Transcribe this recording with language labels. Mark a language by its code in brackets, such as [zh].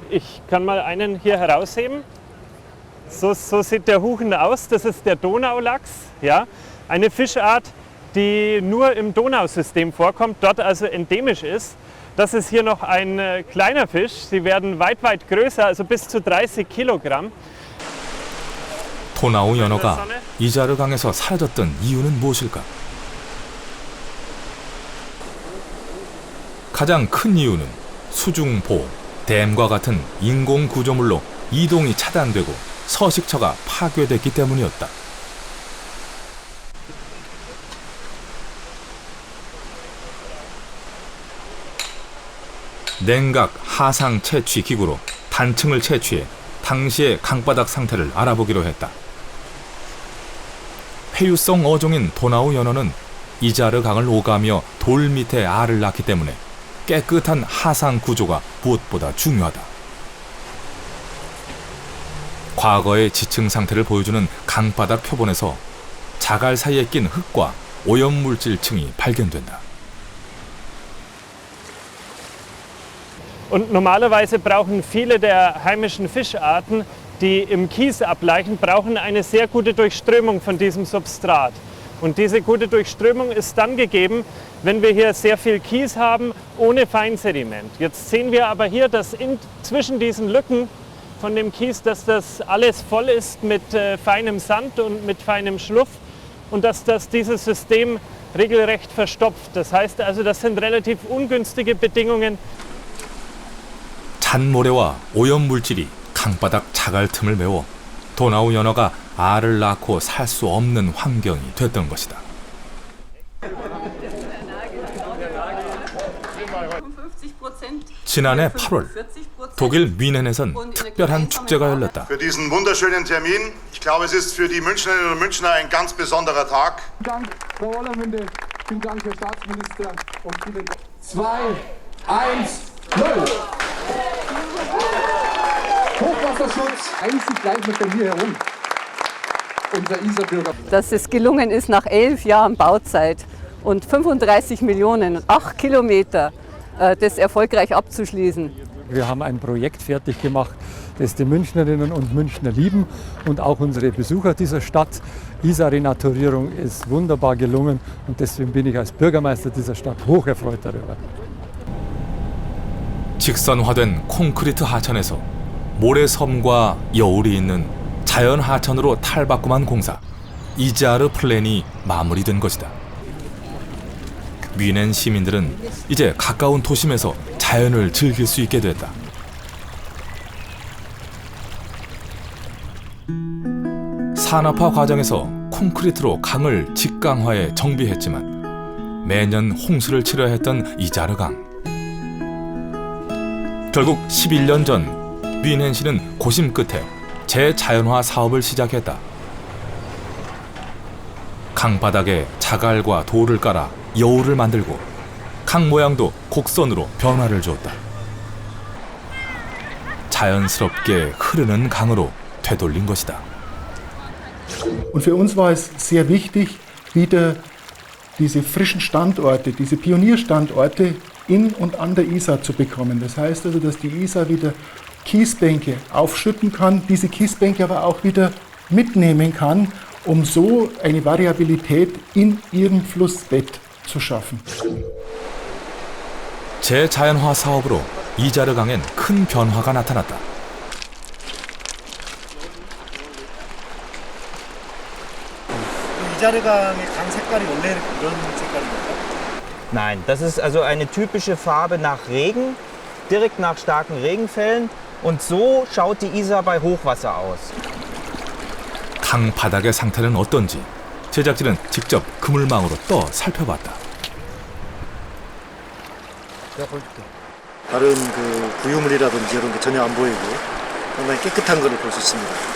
[de] Ich kann mal einen hier herausheben. So sieht der Huchen aus. Das ist der Donaulachs. Ja? Eine Fischart, die nur im Donausystem vorkommt, dort also endemisch ist. Das ist hier noch ein kleiner Fisch. Sie werden weit, weit größer, also bis zu 30 Kilogramm. [ko] 도나우 연어가 이자르 강에서 사라졌던 이유는 무엇일까? 가장 큰 이유는 수중보, 댐과 같은 인공 구조물로 이동이 차단되고 서식처가 파괴됐기 때문이었다. 냉각 하상 채취 기구로 단층을 채취해 당시의 강바닥 상태를 알아보기로 했다. 회유성 어종인 도나우 연어는 이자르 강을 오가며 돌 밑에 알을 낳기 때문에 깨끗한 하상 구조가 무엇보다 중요하다. 과거의 지층 상태를 보여주는 강바닥 표본에서 자갈 사이에 낀 흙과 오염물질층이 발견된다. [de] Und normalerweise brauchen viele der heimischen Fischarten, die im Kies ableichen, brauchen eine sehr gute Durchströmung von diesem Substrat. Und diese gute Durchströmung ist dann gegeben, wenn wir hier sehr viel Kies haben, ohne Feinsediment. Jetzt sehen wir aber hier, dass zwischen diesen Lücken von dem Kies, dass das alles voll ist mit feinem Sand und mit feinem Schluff und dass dieses System regelrecht verstopft. Das heißt also, das sind relativ ungünstige Bedingungen. [ko] 잔모래와 오염물질이 강바닥 자갈 틈을 메워 도나우 연어가 알을 낳고 살 수 없는 환경이 됐던 것이다. 지난해 8월 독일 뮌헨에선 특별한 축제가 열렸다. [de] Für diesen wunderschönen Termin. Ich glaube, es ist für die Münchnerinnen und Münchner ein ganz besonderer Tag. Dank, Frau Hollermünde. Vielen Dank, Herr Staatsminister. Und vielen 2, 1, 0. Hochwasserschutz, einzig bleibt mit bei mir herum. Unser Isarbürger. Dass es gelungen ist, nach 11 Jahren Bauzeit und 35 Millionen und 8 Kilometer das erfolgreich abzuschließen. Wir haben ein Projekt fertig gemacht, das die Münchnerinnen und Münchner lieben und auch unsere Besucher dieser Stadt. Isar-Renaturierung ist wunderbar gelungen und deswegen bin ich als Bürgermeister dieser Stadt hocherfreut darüber. [ko] 직선화된 콘크리트 하천에서 모래섬과 여울이 있는 자연 하천으로 탈바꿈한 공사 이자르 플랜이 마무리된 것이다. 뮌헨 시민들은 이제 가까운 도심에서 자연을 즐길 수 있게 됐다. 산업화 과정에서 콘크리트로 강을 직강화해 정비했지만 매년 홍수를 치러야 했던 이자르 강. 결국 11년 전 뮌헨시는 고심 끝에 재자연화 사업을 시작했다. 강바닥에 자갈과 돌을 깔아 여울을 만들고 강 모양도 곡선으로 변화를 주었다. 자연스럽게 흐르는 강으로 되돌린 것이다. [de] Und für uns war es sehr wichtig, wieder diese frischen Standorte, diese Pionierstandorte in und an der Isar zu bekommen. Das heißt also, dass die Isar wieder Kiesbänke aufschütten kann, diese Kiesbänke aber auch wieder mitnehmen kann, um so eine Variabilität in ihrem Flussbett zu schaffen. [ko] 재자연화 사업으로 이자르 강엔 큰 변화가 나타났다. 이자르 강의 강 색깔이 원래 이런 색깔입니까? [de] Nein, das ist also eine typische Farbe nach Regen, direkt nach starken Regenfällen. Und so schaut die Isar bei Hochwasser aus. [ko] 강 바닥의 상태는 어떤지 제작진은 직접 그물망으로 떠 살펴봤다. 다른 그 구유물이라든지 이런 게 전혀 안 보이고 상당히 깨끗한 것을 볼 수 있습니다.